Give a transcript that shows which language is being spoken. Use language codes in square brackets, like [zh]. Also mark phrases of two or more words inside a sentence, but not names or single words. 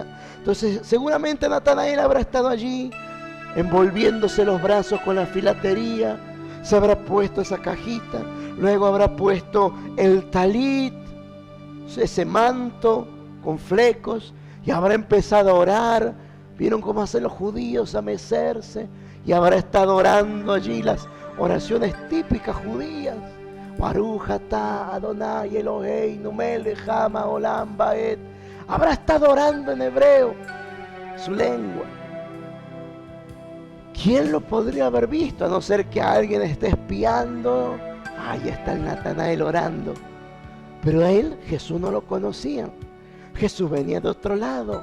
[es] Entonces seguramente Natanael habrá estado allí envolviéndose los brazos con la filatería, se habrá puesto esa cajita, luego habrá puesto el talit, ese manto con flecos, y habrá empezado a orar. Vieron cómo hacen los judíos, a mecerse, y habrá estado orando allí las oraciones típicas judías. [he] ברוך אתה אדני אלוהינו מלך העולם ועד. [es] Habrá estado orando en hebreo, su lengua. ¿Quién lo podría haber visto? A no ser que alguien esté espiando. Ahí está el Natanael orando. Pero a él Jesús no lo conocía. Jesús venía de otro lado.